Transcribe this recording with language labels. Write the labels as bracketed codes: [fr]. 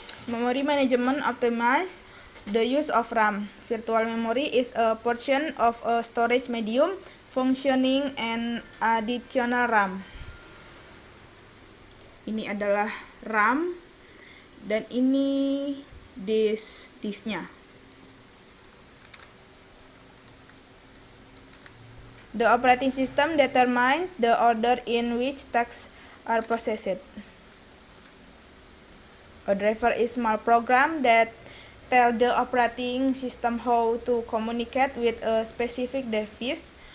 [en] Memory management optimize the use of RAM. Virtual memory is a portion of a storage medium functioning and additional RAM. [id] Ini adalah RAM dan ini disknya. [en] The operating system determines the order in which tasks are processed. A driver is a small program that tells the operating system how to communicate with a specific device.